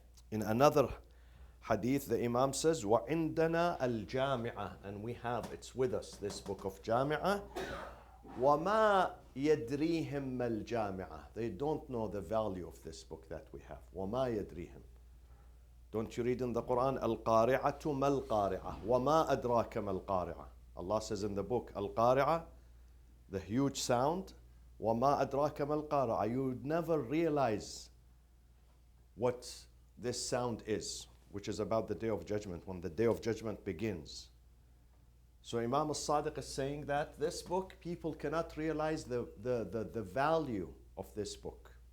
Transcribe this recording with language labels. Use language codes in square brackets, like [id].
[en] In another hadith, the Imam says, [ar] وَعِندَنَا الْجَامِعَةِ, [en] and we have, it's with us, this book of Jami'ah. [ar] وَمَا يَدْرِيهِمْ الْجَامِعَةِ, [en] they don't know the value of this book that we have. [ar] وَمَا يَدْرِيهِمْ. [en] Don't you read in the Quran, [ar] الْقَارِعَةُ مَا الْقَارِعَةُ وَمَا أَدْرَاكَ مَا الْقَارِعَةُ. [en] Allah says in the book, Al-Qari'ah, the huge sound, [ar] وَمَا أَدْرَاكَ مَا الْقَارِعَةُ. [en] You would never realize what this sound is, which is about the Day of Judgment, when the Day of Judgment begins. So Imam al-Sadiq is saying that this book, people cannot realize the value of this book.